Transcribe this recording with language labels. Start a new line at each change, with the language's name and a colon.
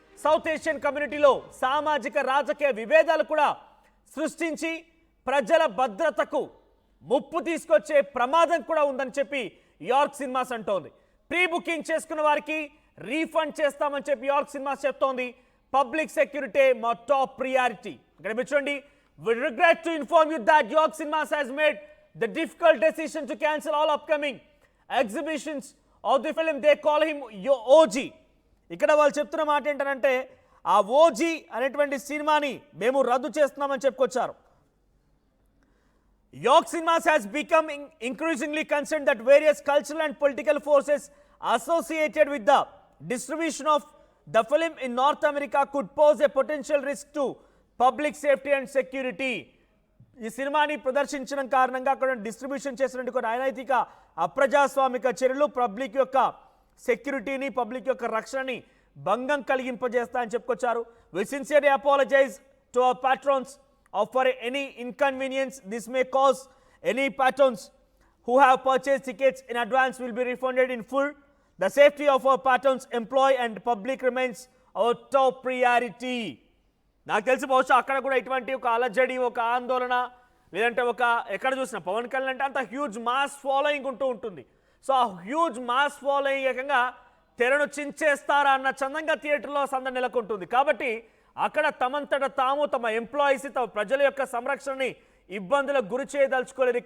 Telugu: South Asian కమ్యూనిటీలో సామాజిక రాజకీయ విభేదాలు కూడా సృష్టించి ప్రజల భద్రతకు ముప్పు తీసుకొచ్చే ప్రమాదం కూడా ఉందని చెప్పి యార్క్ సినిమాస్ అంటోంది. ప్రీ బుకింగ్ చేసుకున్న వారికి రీఫండ్ చేస్తామని చెప్పి యార్క్ సినిమాస్ చెప్తోంది. పబ్లిక్ సెక్యూరిటీ మా టాప్ ప్రియారిటీ. ఇక్కడ చూడండి,
English: we regret to inform you that York Cinemas has made the difficult decision to cancel all upcoming exhibitions of the film. They call him OG.
Telugu: ఇక్కడ వాళ్ళు చెప్తున్న మాట ఏంటంటే, ఆ ఓజీ అనేటువంటి సినిమాని మేము రద్దు చేస్తున్నామని చెప్పుకొచ్చారు.
English: York Cinemas has become increasingly concerned that various cultural and political forces associated with the distribution of the film in North America could pose a potential risk to public safety and security.
Telugu: ఈ సినిమాని ప్రదర్శించడం కారణంగా అక్కడ distribution చేసినట్టు కొన్ని అనైతిక అప్రజాస్వామిక చర్యలు public యొక్క సెక్యూరిటీని, పబ్లిక్ యొక్క రక్షణని భంగం కలిగింపజేస్తాయని చెప్పుకొచ్చారు.
English: We sincerely apologize to our patrons for any inconvenience this may cause. Any patrons who have purchased tickets in advance will be refunded in full. The safety of our patrons, employee and public remains our top priority.
Telugu: నాకు తెలిసి బహుశా అక్కడ కూడా ఇటువంటి ఒక అలజడి, ఒక ఆందోళన, లేదంటే ఒక ఎక్కడ చూసినా పవన్ కళ్యాణ్ అంటే అంత హ్యూజ్ మాస్ ఫాలోయింగ్ ఉంటూ ఉంటుంది. సో ఆ హ్యూజ్ మాస్ ఫాలోయింగ్ ఏకంగా తెరను చించేస్తారా అన్న చందంగా థియేటర్లో సందడి నెలకొంటుంది. కాబట్టి అక్కడ తమంతట తాము తమ ఎంప్లాయీస్, తమ ప్రజల యొక్క సంరక్షణని ఇబ్బందులకు గురి చేయదలుచుకోలేదు.